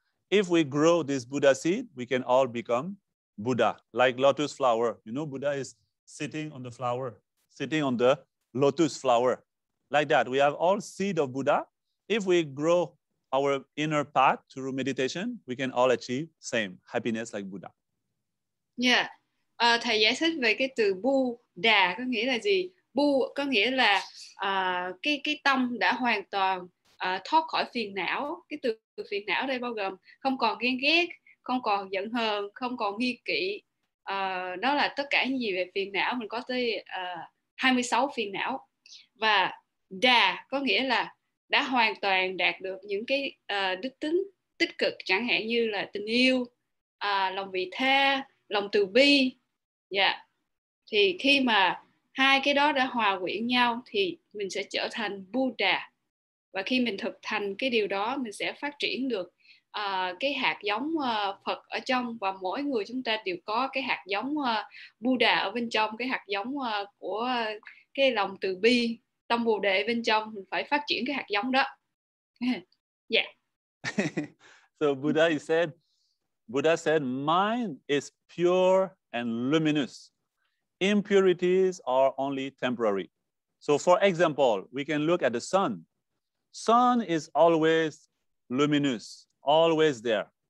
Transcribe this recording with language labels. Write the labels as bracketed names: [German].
[English] If we grow this Buddha seed, we can all become Buddha, like lotus flower. You know, Buddha is sitting on the flower, sitting on the lotus flower. Like that, we have all seed of Buddha. If we grow our inner path through meditation, we can all achieve same happiness like Buddha. Yeah. [Vietnamese] Thầy giải thích về cái từ Buddha có nghĩa là gì? Bu có nghĩa là cái tâm đã hoàn toàn thoát khỏi phiền não. Cái từ phiền não đây bao gồm không còn ghen ghét, không còn giận hờn, không còn nghi kỵ. Đó là tất cả những gì về phiền não. Mình có tới 26 phiền não. Và đà có nghĩa là đã hoàn toàn đạt được những cái đức tính tích cực, chẳng hạn như là tình yêu, lòng vị tha, lòng từ bi. Thì khi mà hai cái đó đã hòa quyện nhau thì mình sẽ trở thành Buddha. Và khi mình thực hành cái điều đó, mình sẽ phát triển được cái hạt giống Phật ở trong, và mỗi người chúng ta đều có cái hạt giống Buddha ở bên trong, cái hạt giống của cái lòng từ bi, tâm Bồ đề bên trong. Mình phải phát triển cái hạt giống đó. [English] Yeah. So Buddha said, mind is pure and luminous. Impurities are only temporary. So for example, we can look at the sun. Sun is always luminous, always there.